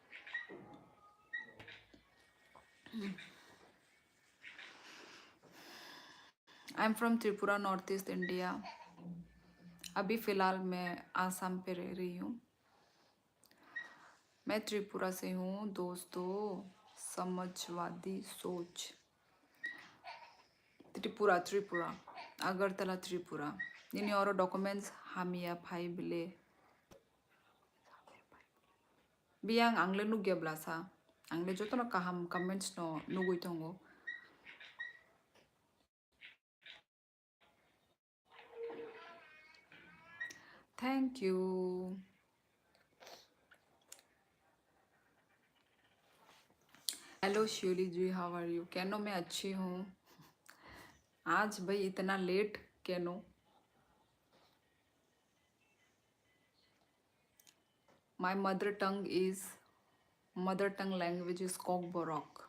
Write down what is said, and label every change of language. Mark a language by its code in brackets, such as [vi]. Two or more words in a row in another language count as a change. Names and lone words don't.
[en] I am from Tripura, North East India. [hi] अभी फ़िलहाल मैं आसाम पे रह रही हूँ। मैं त्रिपुरा से हूँ दोस्तों, समाजवादी सोच। त्रिपुरा अगरतला त्रिपुरा। [trp] Ini oro documents hamia phai bile. Biang angle nugia blasa. Angle joto no kaham comments no nugui tongo. [en] Thank you. hello Shivli ji, how are you? [hi] कैनो मैं अच्छी हूँ। आज भाई इतना लेट कैनो? [en] My mother tongue language is Kokborok.